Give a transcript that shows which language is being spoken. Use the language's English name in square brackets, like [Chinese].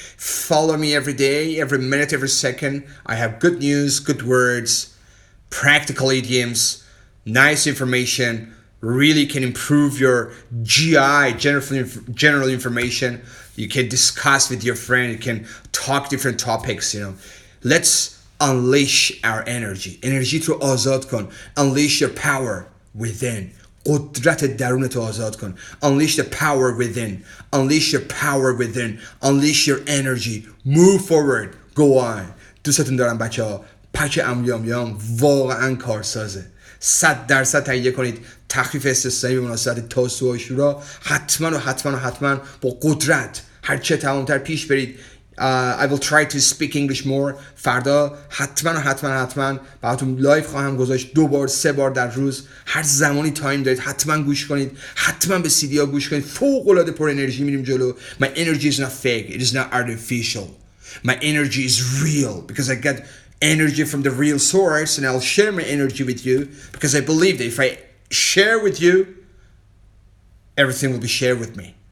[English] Follow me every day, every minute, every second. I have good news, good words, practical idioms, nice information. Really can improve your GI, general information. You can discuss with your friend. You can talk different topics. Let's unleash our energy. [Persian] Energy رو آزاد کن. [English] Unleash your power within. [Persian] قدرت درونت رو آزاد کن. [English] Unleash the power within. Unleash your power within. Unleash your energy. Move forward. Go on. [Persian] دوستتون دارم بچه ها. پک امیام واقعا کارسازه. 100% تهیه کنید. تخفیف استثنایی به مناسبت تاسو و عاشورا حتما با قدرت هرچه تمام‌تر پیش برید. [English] I will try to speak English more. [Persian] فردا حتما براتون لایف خواهم گذاشت 2 بار 3 بار در روز. هر زمانی تایم دارید حتما گوش کنید. حتما به CD ها گوش کنید. فوق العاده پر انرژی میریم جلو. [English] My energy is not fake. It is not artificial. My energy is real because I get energy from the real source, and I'll share my energy with you because I believe that if I share with you, everything will be shared with me.